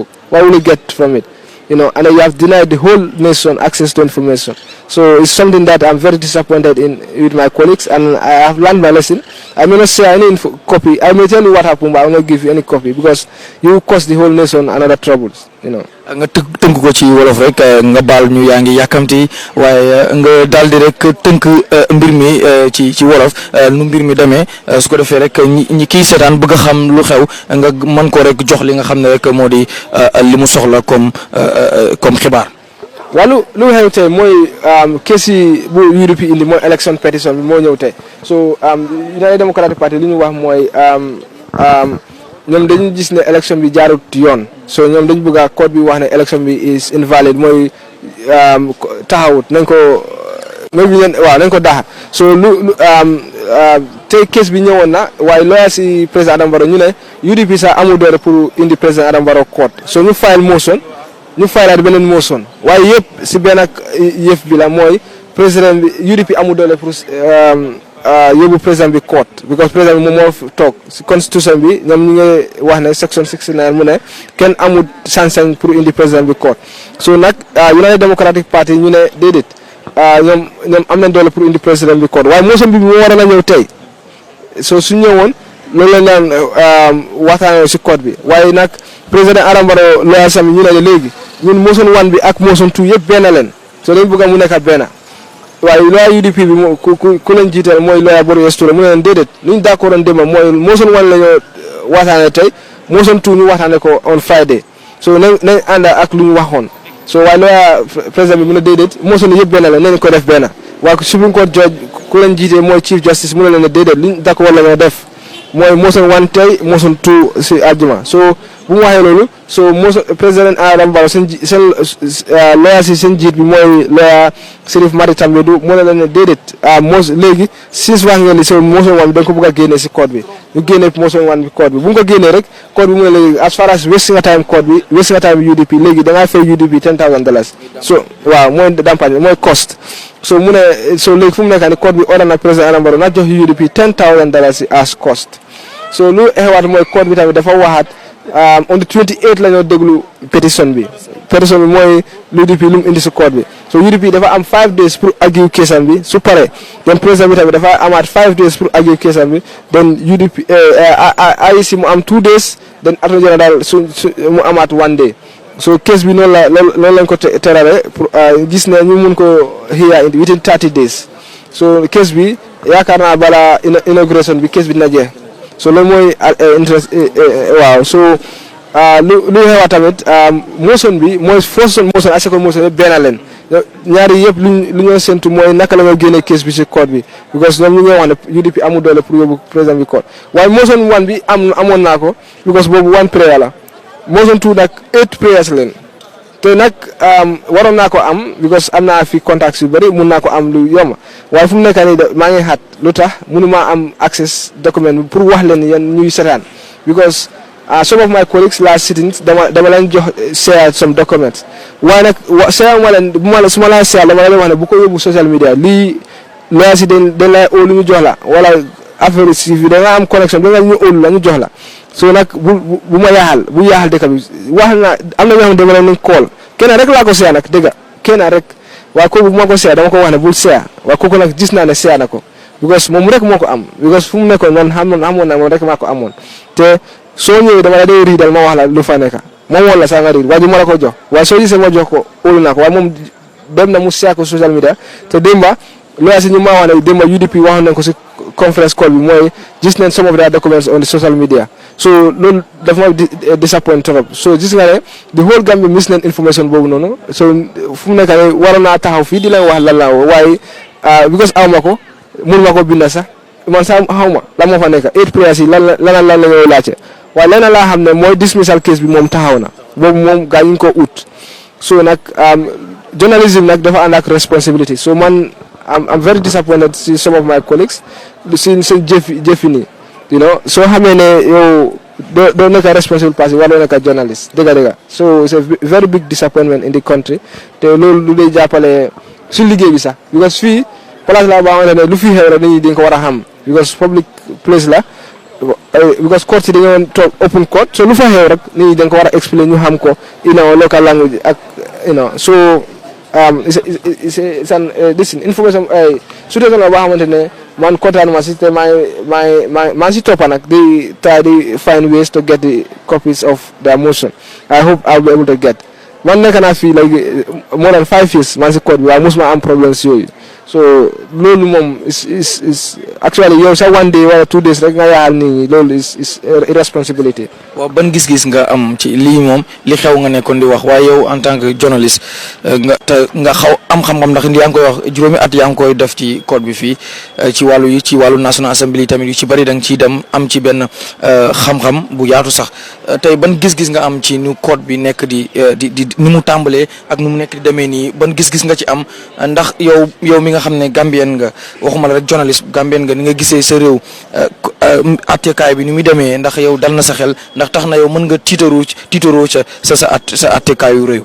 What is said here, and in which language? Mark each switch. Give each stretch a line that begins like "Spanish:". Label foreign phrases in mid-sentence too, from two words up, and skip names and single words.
English: What will you get from it? And then you have denied the whole nation access to information. So it's something that I'm very disappointed in with my colleagues, and I have learned my lesson. I may not share any copy. I may tell you what happened, but I will not give you any copy because you cause the whole nation another troubles.
Wolof: nga tënk ko ci wolof rek nga baal ñu yaa ngi yàkkamti waaye nga daal di rek tënk mbir mi ci wolof nu mbir mi demee su ko defee rek ñi kii seetaan bëgg a xam lu xew nga mën ko rek jox li nga xam ne rek moo di li mu soxla comme xibaar. waaw lu xew tey mooy kees yi bu UDP indi mooy
English: election petition
Wolof: bi moo ñëw tey so United Democratic Party li ñu wax mooy ñoom dañu gis ne élection bi jaarut yoon so ñoom dañu bëgg a code bi wax ne élection bi
English: is invalid
Wolof: mooy taxawut nañ ko nañ ko daxa so tey case bi ñëwoon na waaye lawyer si président Adama Barrow ñu ne UDP sax amul doole pour indi président Adama Barrow court so ñu
English: file motion
Wolof: ñu fileaat beneen motion waaye yëpp si benn yëf bi la mooy président bi UDP amul doole pour yóbbu président bi court because président bi moom moo toog si constitution bi ñoom ñu ngi wax ne section 69 mu ne kenn amul sañ-sañ pour indi président bi court so nag United Democratic Party ñu ne déedéet ñoom am nañ doole pour indi président bi court waaye motion bi moo war a ñëw tey so su ñëwoon loolu la naan waxtaanee si code bi waaye nag président Adama Barrow lawyer sami ñu ne léegi ñun motion 1 bi ak motion 2 yëpp benn leen so dañ bëgg mu nekk benn waaye lawyer UDP bi ku leen jiital mooy lawyer Barrow Touré mu ne leen déedéet li ñu d'accord woon démb mooy motion 1 la ñu waxtaanee tey motion 2 ñu waxtaanee ko
English: on Friday
Wolof: so nañ ànd ak lu ñu waxoon so waaye lawyer président bi mu ne déedéet motion yëpp benn la nañ ko def benn waaye
English: Supreme Court judge
Wolof: ku leen jiite mooy
English: Chief Justice
Wolof: mu ne leen ne déedéet li ñu d'accord la ñu def mooy motion 1 tey motion 2 si àjjuma so bu mu waxee loolu so motion président Adama Barrow seen lawyer si seen jiit bi mooy lawyer Sirif Mati Tambadou mu ne leen ne déedéet léegi since wax ngeen ni so motion 1 bi da nga ko bëgg a génne si code bi ñu génne motion 1 bi code bi bu nga ko génnee rek code bi mu ne léegi
English: as far as wasting
Wolof: nga time code bi wasting nga time UDP léegi da ngaa fay UDP $10,000 so waaw mooy dampagne bi mooy cost so mu ne so léegi fu mu nekk nii code bi order na président Adama Barrow na jox UDP $10,000
English: as cost
Wolof: so lu xewaat mooy code bi tamit dafa waxaat
English: on the 28
Wolof: la ñoo déglu pétition bi mooy UDP lu mu indi si code bi so UDP dafa am 5 days pour argue keesam bi su paree then président bi tamit dafa amaat 5 days pour argue keesam bi then UDP IEC mu am 2 days then
English: attorney general
Wolof: mu amaat 1 day so case bi loolu lañ ko terale pour gis ne ñu mun ko hear
English: within 30 days
Wolof: so case bi yaakaar naa bala inauguration bi case bi dina jeex so loolu mooy interest waaw so lu xewa tamit motion bi mooy
English: first motion
Wolof: ak
English: second motion
Wolof: yëpp benn leen ñaari yëpp lu ñoo séntu mooy naka la nga génne case bi ci code bi because ñoom ñu ngi wax ne UDP amul doole pour yóbbu président bi code waaye motion 1 bi amoon naa ko because boobu 1 prayer la motion 2 nag 8 prayers leen te nag waroon naa ko am because am naa fi contacts yu bëri mun naa ko am lu yomb waaye fu mu nekk nii maa ngi xat lu tax mënuma am access document bi pour wax leen yéen ñuy seetaan
English: because some of my colleagues last sittings
Wolof: dama leen jox
English: share some documents
Wolof: waaye nag share ma leen su ma la share dama leen wax ne bu ko yóbbu
English: social media
Wolof: lii laa si dañ lay óolu ñu jox la wala
French: affaire civil
Wolof: da nga am connection da nga ñu óolu la ñu jox la so nag bu yaaxal dëkk bi wax na am na ñoo xam ne dama leen call kenn rek laa ko share nag dëgg kenn rek waaye kooku bu ma ko share dama ko wax ne bul share waaye kooku nag gis naa ne share na ko because moom rek moo ko am because fu mu nekkoon man xamoon na moom rek maa ko amoon te soo ñëwee dama la day riidal ma wax la lu fa nekk moom woon la saa nga riid waaye du ma la ko jox waaye soo gisee ma jox ko óolu naa ko waaye moom dem na mu share ko
English: social media
Wolof: te démba lawyer si ñu ma wax ne démba UDP waxoon nañ ko si
English: conference call
Wolof: bi mooy gis nañ
English: some of their documents on the social media
Wolof: so loolu dafa ma disappoint trop so gis nga ne
English: the whole Gambia miss
Wolof: nañ information boobu noonu so fu mu nekk nii waroon naa taxaw fii di leen wax lan la waaye because aw ma ko mun ma ko binda sax man sax xaw ma lan moo fa nekk 8 prayers yi lan la ñoo laajte waaye leneen laa xam ne mooy
English: dismissal case
Wolof: bi moom taxaw na boobu moom gaa ñu ko ut so nag journalism nag dafa ànd ak responsibility so man
English: I'm very disappointed see some of my colleagues
Wolof: seen jëfi nii
English: you know
Wolof: soo xamee ne yow doo nekk
English: responsible party
Wolof: waroo nekk journalist dëgg so
English: it's a very big disappointment in the country
Wolof: te loolu lu lay jàppale su liggéey bi sax because fii place la boo xamante ne lu fi xew rek nit ñi dañ ko war a xam because
English: public place
Wolof: la because court si dañoo toog
English: open court
Wolof: so lu fa xew rek nit ñi dañ ko war a explain ñu xam ko
English: local language
Wolof: ak so
English: it's an this information situation
Wolof: la boo xamante ne man kontaan ma si te maa si toppa nag
English: they try to find ways to get the copies of their motion. I hope I'll be able to get
Wolof: man nekk naa fii
English: like more than 5 years
Wolof: man si code bi waaye mosuma am problems yooyu so loolu moom
English: is actually
Wolof: yow sax 1 day wala 2 days rek nga yaakaar nit ñi loolu
English: is irresponsibility.
Wolof: waaw ban gis-gis nga am ci lii moom li xew nga nekkoon di wax waaye yow
French: en tant que journaliste
Wolof: nga xaw am xam-xam ndax yaa ngi koy wax juróomi at yaa ngi koy def ci code bi fii ci wàllu National Assembly tamit yu ci bari da nga ciy dem am ci benn xam-xam bu yaatu sax tey ban gis-gis nga am ci nu code bi nekk di ni mu tàmbalee ak nu mu nekk di demee nii ban gis-gis nga ci am ndax yow mi nga xam ne Gambien nga waxuma la rek
French: journaliste Gambien
Wolof: nga ni nga gisee sa réew attekaay bi ni muy demee ndax yow dal na sa xel ndax tax na yow mën nga tiitaroo sa attekaayu réew.